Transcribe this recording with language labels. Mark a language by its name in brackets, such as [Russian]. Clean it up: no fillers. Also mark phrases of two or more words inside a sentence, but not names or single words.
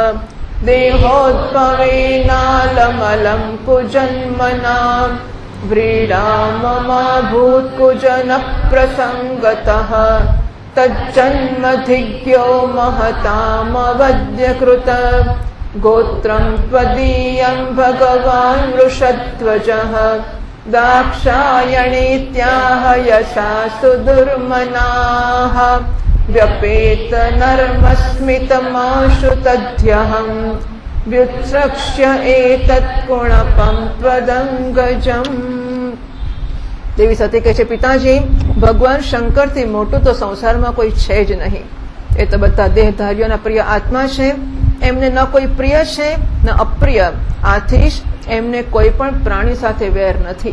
[Sanskrit] देहोद्भवेनालमलं कुजन्मना व्रीडाममाभूत्कुजनः प्रसङ्गतः तज्जन्मधिज्ञो महतामवद्यकृत गोत्रं त्वदीयं भगवान् वृषध्वजः दाक्षायणीत्याह यशासु दुर्मनाः व्यपेतनर्मस्मितमाशु तद्यहम् व्युत्सक्ष्य एतत्कुणपं त्वदङ्गजम्। [Gujarati] દેવી સતી કહે છે, પિતાજી, ભગવાન શંકરથી મોટું તો સંસારમાં કોઈ છે જ નહીં. એ તો બધા દેહધારીઓના પ્રિય આત્મા છે. એમને ન કોઈ પ્રિય છે ન અપ્રિય. આથી જ એમને કોઈ પણ પ્રાણી સાથે વેર નથી.